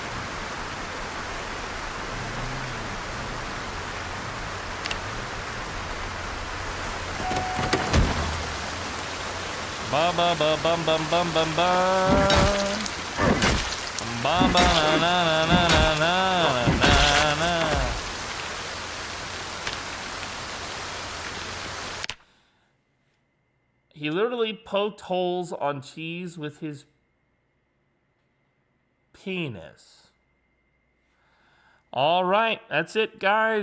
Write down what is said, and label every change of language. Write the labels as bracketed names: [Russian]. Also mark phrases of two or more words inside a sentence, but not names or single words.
[English] Ba ba ba bum bum bum bum bum. Ba ba na na na na na na na. He literally poked holes on cheese with his penis. All right, that's it, guys.